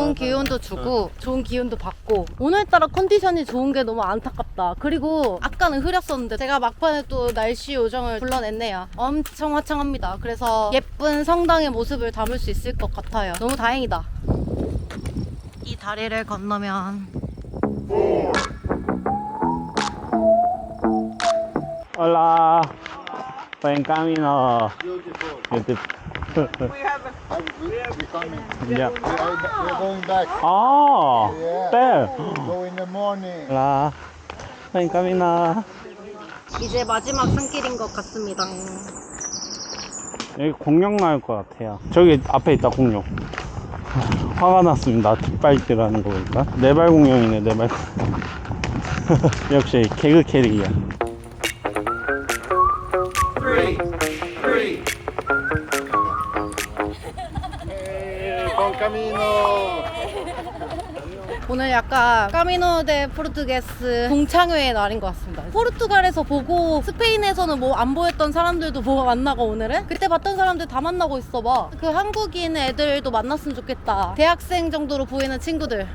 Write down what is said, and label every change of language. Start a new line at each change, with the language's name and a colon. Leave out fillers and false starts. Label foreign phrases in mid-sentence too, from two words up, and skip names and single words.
Korean: 좋은 기운도 주고 좋은 기운도 받고 오늘따라 컨디션이 좋은 게 너무 안타깝다. 그리고 아까는 흐렸었는데 제가 막판에 또 날씨 요정을 불러냈네요. 엄청 화창합니다. 그래서 예쁜 성당의 모습을 담을 수 있을 것 같아요. 너무 다행이다. 이 다리를 건너면
Spanish: Hola. Buen camino.
English: Beautiful. Yeah. We're going back. Ah, there. Go in the morning.
Spanish: Hola. Buen camino.
Korean: 이제 마지막 산길인 것 같습니다. 여기 공룡 나올 것 같아요. 저기 앞에 있다 공룡. 화가 났습니다. 뒷발질하는 거 보니까. 네발 공룡이네, 네발 공룡. 역시 개그 캐릭이야.
Spanish: Buen camino.
Korean: 오늘 약간 까미노 데 포르투게스 동창회의 날인 것 같습니다. 포르투갈에서 보고 스페인에서는 뭐 안 보였던 사람들도 보고 만나고 오늘은 그때 봤던 사람들 다 만나고 있어봐. 그 한국인 애들도 만났으면 좋겠다. 대학생 정도로 보이는 친구들.